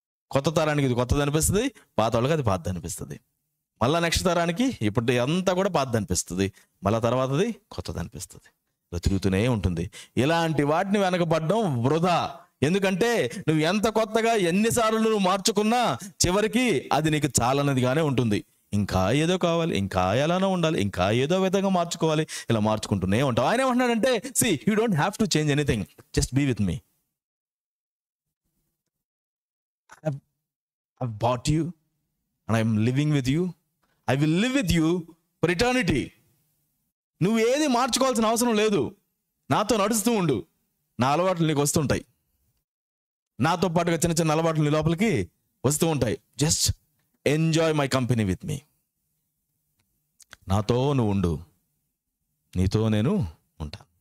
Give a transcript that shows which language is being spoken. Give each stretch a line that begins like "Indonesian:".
Telugu: కొత్త తరానికి ఇది కొత్తది అనిపిస్తుంది, పాత వాళ్ళకి అది పాతది అనిపిస్తుంది. మళ్ళీ నెక్స్ట్ తరానికి ఇప్పుడు అంతా కూడా పాతది అనిపిస్తుంది, మళ్ళీ తర్వాతది కొత్తది అనిపిస్తుంది. ఇలా తిరుగుతూనే ఉంటుంది. ఇలాంటి వాటిని వెనకబడడం వృధా. ఎందుకంటే నువ్వు ఎంత కొత్తగా ఎన్నిసార్లు నువ్వు మార్చుకున్నా చివరికి అది నీకు చాలన్నదిగానే ఉంటుంది. ఇంకా ఏదో కావాలి, ఇంకా ఎలానో ఉండాలి, ఇంకా ఏదో విధంగా మార్చుకోవాలి, ఇలా మార్చుకుంటూనే ఉంటావు. ఆయన ఏమంటున్నాడంటే,
English: see, you don't have to change anything, just be with me. I've bought you and I'm living with you. I will live with you for eternity.
Telugu: నువ్వు ఏది మార్చుకోవాల్సిన అవసరం లేదు. నాతో నడుస్తూ ఉండు, నా అలవాట్లు నీకు వస్తుంటాయి. నాతో పాటుగా చిన్న చిన్న అలవాట్లు నీ లోపలికి వస్తూ ఉంటాయి.
English: Just enjoy my company with me.
Telugu: నాతో నువ్వు ఉండు, నీతో నేను ఉంటాను.